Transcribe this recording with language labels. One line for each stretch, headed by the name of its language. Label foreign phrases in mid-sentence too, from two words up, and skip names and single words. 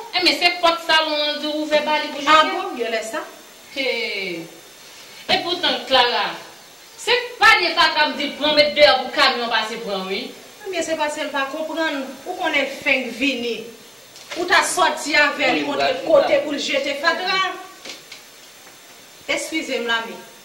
Haitian Creole: E men se pòt salon an di ouvè ba li pou jete? A bon, yo lè sa. He. E poutan, Clara, se pa de fatra m di pran mèt deyò pou kamyon pase pran, wi? Men se pa se l pa konprann. Ou konnen fènk vini? Ou ta soti avè li Oui, montre oui, kote oui. pou l jete fatra? Eskize m, lami.